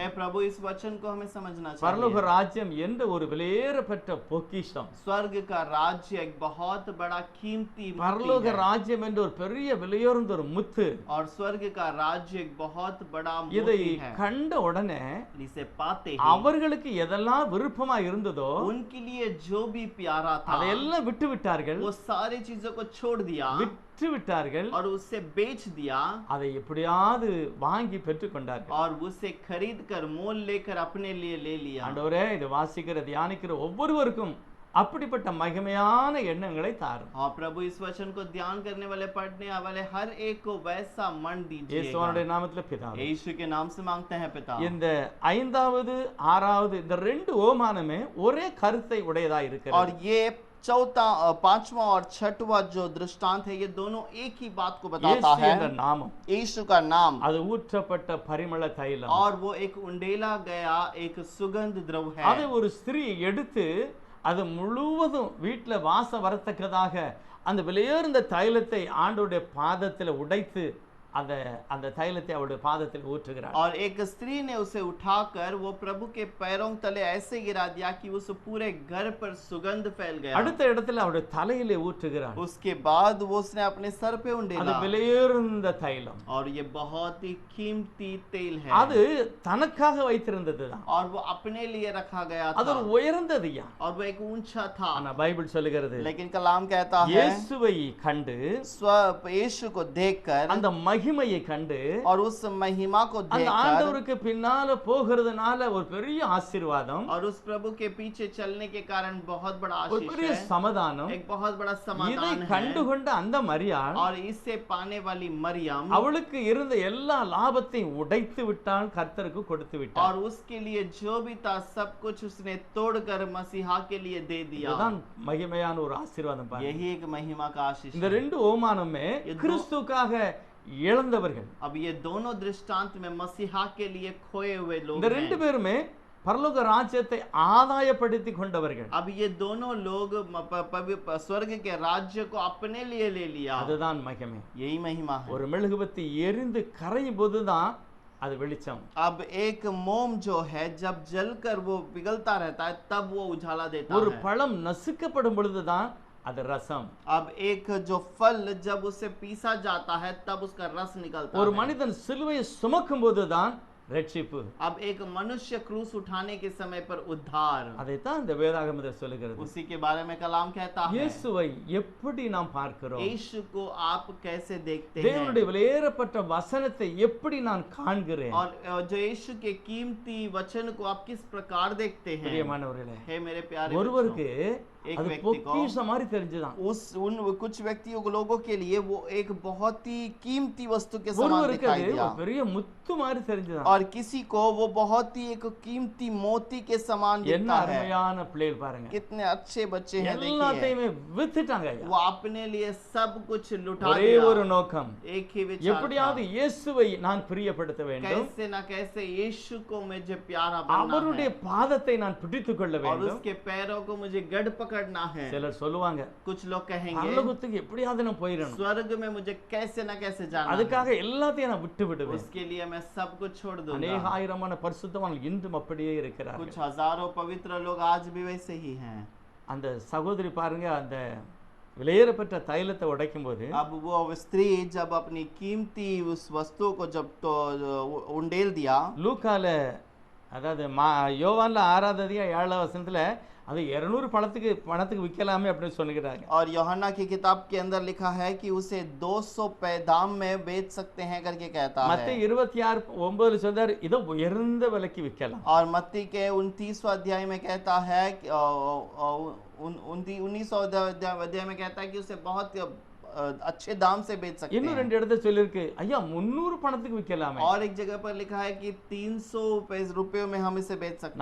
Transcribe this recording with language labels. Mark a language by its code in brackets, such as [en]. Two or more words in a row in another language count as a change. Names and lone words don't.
[hi] हे प्रभु, इस वचन को हमें समझना [ta] பரலோக [hi] चाहिए। [ta] ராஜ்யம் என்ற ஒரு விலையேறப்பட்ட பொக்கிஷம், [hi] स्वर्ग का राज्य एक बहुत बड़ा कीमती मोती [ta] பரலோக [hi] है। [ta] ராஜ்யம் என்ற ஒரு பெரிய விலையுயர்ந்த ஒரு முத்து. [hi] और स्वर्ग का राज्य एक बहुत बड़ा [ta] இதை [hi] मोती है। [ta] கண்ட உடனே [hi] इसे पाते ही [ta] அவர்களுக்கு எதெல்லாம் விருப்பமா இருந்ததோ [hi] उनके लिए जो भी प्यारा था [ta] அதையெல்லாம் விட்டு விட்டார்கள், [hi] वो सारी चीजों को छोड़ दिया [ta] விற்று விட்டார்கள். [hi] और उसे बेच दिया [ta] அதை எப்படியாவது வாங்கி பெற்றுக் கொண்டார்கள். [hi] और उसे खरीद कर मोल लेकर अपने लिए ले लिया। [ta] ஆண்டவரே, இதை வாசிக்கிற தியானிக்கிற ஒவ்வொருவருக்கும் அப்படிப்பட்ட மகிமையான எண்ணங்களை தாரும். [hi] हाँ प्रभु, इस वचन को ध्यान करने वाले पढ़ने वाले हर एक को वैसा मन दीजिएगा। [ta] இயேசுவினுடைய நாமத்தில் பிதாவே, [hi] यीशु के नाम से मांगते हैं पिता। [ta] இந்த 5வது 6வது இந்த ரெண்டு ஓமானமே ஒரே கருத்தை உடையதா இருக்கிறது. [hi] और ये चौथा 5वां और 6वां जो दृष्टांत है ये दोनों एक ही बात को बताता [ta] இயேசு [hi] है। [ta] என்ற நாமம், [hi] यीशु का नाम, [ta] அது ஊற்றப்பட்ட பரிமள தைலம். [hi] और वो एक उंडेला गया एक सुगंध द्रव [ta] அதை [hi] है। [ta] ஒரு ஸ்திரீ எடுத்து அது முழுவதும் வீட்டுல வாசம் வரத்தக்கதாக அந்த விலையுயர்ந்த தைலத்தை ஆண்டவருடைய பாதத்துல உடைத்து அந்த தைலத்தை அவருடைய பாதத்தில் ஊற்றுகிறார். [hi] और एक स्त्री ने उसे उठाकर वो प्रभु के पैरों तले ऐसे गिरा दिया कि उस पूरे घर पर सुगंध फैल गया। [ta] அடுத்த இடத்துல அவருடைய தலையிலே ஊற்றுகிறார். [hi] उसके बाद वो उसने अपने सर पे [ta] அது [hi] उंडेला, [ta] விலையுயர்ந்த தைலம். [hi] और ये बहुत ही कीमती तेल है। [ta] அது தனக்காக வைத்திருந்ததுதான். [hi] और वो अपने लिए रखा गया [ta] அது [hi] था, [ta] ஒரு உயர்ந்ததுயா. [hi] और वो एक ऊंचा था। [ta] ஆனா பைபிள் சொல்லுகிறது, [hi] लेकिन कलाम कहता है [ta] இயேசுவை கண்டு [hi] यीशु को देखकर [ta] அந்த மகிமையை கண்டு [hi] और उस महिमा को [ta] அந்த [hi] देखकर [ta] ஆண்டவருக்கு பின்னால போகிறதுனால ஒரு பெரிய ஆசீர்வாதம், [hi] और उस प्रभु के पीछे चलने के कारण बहुत बड़ा [ta] ஒரு [hi] आशीष [ta] பெரிய [hi] है, [ta] சமாதானம். [hi] एक बहुत बड़ा [ta] இதை [hi] समाधान है। [ta] கண்டுகொண்ட அந்த மரியாள் [hi] और इससे पाने वाली मरियम [ta] அவளுக்கு இருந்த எல்லா லாபத்தையும் உடைத்து விட்டாள், கர்த்தருக்கு கொடுத்து விட்டாள். [hi] और उसके लिए जो भी था सब कुछ उसने तोड़कर मसीहा के लिए दे दिया। [ta] இதுதான் மகிமையான ஒரு ஆசீர்வாதம் பாருங்க. [hi] यही एक महिमा का आशीष [ta] இந்த [hi] है। [ta] ரெண்டு ஓமானமே கிறிஸ்துவுக்காக இழந்தவர்கள். [hi] अब ये दोनों दृष्टांत में मसीहा के लिए खोए हुए लोग [ta] இந்த ரெண்டு [hi] हैं। [ta] பேருமே பரலோக ராஜ்யத்தை ஆதாயப்படுத்தி கொண்டவர்கள். [hi] अब ये दोनों लोग स्वर्ग के राज्य को अपने लिए ले लिया, [ta] அதுதான் மகிமை. [hi] यही महिमा है। [ta] ஒரு மெழுகுபத்தி எரிந்து கரையும் போதுதான் அது வெளிச்சம். [hi] अब एक मोम जो है जब जलकर वो पिघलता रहता है तब वो उजाला देता [ta] ஒரு [hi] है। [ta] பழம் நசுக்கப்படும் பொழுதுதான் அது ரசம். [hi] अब एक जो फल जब उसे पीसा जाता है तब उसका रस निकलता [ta] ஒரு [hi] है। [ta] மனிதன் சிலுவையை சுமக்கும் போதுதான் ரட்சிப்பு. [hi] अब एक मनुष्य क्रूस उठाने के समय पर उद्धार, [ta] அதைத்தான் இந்த வேதாகமத்தில் சொல்லுகிறது. [hi] उसी के बारे में कलाम कहता है। [ta] இயேசுவை எப்படி நாம் பார்க்கிறோம்? [hi] यीशु को आप कैसे देखते हैं? [ta] தேவனுடைய விலையேறப்பட்ட வசனத்தை எப்படி நான் காண்கிறேன்? [hi] और जो यीशु के कीमती वचन को आप किस प्रकार देखते हैं? [ta] பிரியமானவர்களே, [hi] हे मेरे प्यारे [ta] ஒருவருக்கு [hi] एक [ta] அது [hi] व्यक्ति को [ta] பொக்கிஷம் மாதிரி தெரிஞ்சுதான். [hi] उन कुछ व्यक्तियों को लोगों के लिए वो एक बहुत ही कीमती वस्तु के समान [ta] ஒருவருக்கு [hi] दिखाई [ta] அது [hi] दिया, [ta] ஒரு பெரிய முத்து மாதிரி தெரிஞ்சுதான். [hi] और किसी को वो बहुत ही एक कीमती मोती के समान [ta] என்ன [hi] दिखता है। [ta] அருமையான பிள்ளைகள் பாருங்க. [hi] कितने अच्छे बच्चे हैं, देखिए। [ta] எல்லாத்தையுமே வித்துட்டாங்க ஐயா. [hi] वो अपने लिए सब कुछ लुटा [ta] ஒரே [hi] दिया, [ta] ஒரு நோக்கம், [hi] एक ही विचार [ta] எப்படியாவது [hi] था, [ta] இயேசுவை நான் பிரியப்படுத்த வேண்டும், [hi] कैसे ना कैसे यीशु को मुझे प्यारा बनना [ta] அவருடைய [hi] है, [ta] பாதத்தை நான் பிடித்துக் கொள்ள [hi] और [ta] வேண்டும். [hi] उसके पैरों को मुझे गढ़ पकड़ना है। [ta] சிலர் சொல்லுவாங்க, [hi] कुछ लोग कहेंगे [ta] பரலோகத்துக்கு எப்படியாவது நான் போயிடணும், [hi] स्वर्ग में मुझे कैसे ना कैसे जाना है, [ta] அதுக்காக எல்லாத்தையும் நான் விட்டு விடுவேன். [hi] उसके लिए मैं सब कुछ छोड़ दूंगा। [ta] அநேக ஆயிரமான பரிசுத்தவான்கள் இன்றும் அப்படியே இருக்கிறார்கள். [hi] कुछ हजारों पवित्र लोग आज भी वैसे ही हैं। [ta] அந்த சகோதரி பாருங்க, அந்த விலையேறப்பட்ட தைலத்தை உடைக்கும் போது [hi] अब वो स्त्री जब अपनी कीमती उस वस्तु को जब तो उंडेल दिया, [ta] லூக்கால, அதாவது யோவான்ல 6ஆவது அதிகாரம் 7ஆவது வசனத்துல அது 200 பணத்துக்கு விற்கலாமே அப்படின்னு சொல்லுகிறாங்க. [hi] और यूहन्ना की किताब के अंदर लिखा है कि उसे 200 दाम में बेच सकते हैं करके कहता है। [ta] மத்தேயு 26:9 சொல்றாரு, இதோ உயர்ந்த விலைக்கு விற்கலாம். [hi] और मत्ती के 29वां अध्याय में कहता है कि 19वां अध्याय में कहता है कि उसे बहुत अच्छे दाम से बेच सकते [ta] இன்னும் [hi] हैं। [ta] 2 இடத்துல சொல்லிருக்கு, ஐயா 300 பணத்துக்கு விற்கலாமே. [hi] और एक जगह पर लिखा है कि 300 रुपयों में हम इसे बेच सकते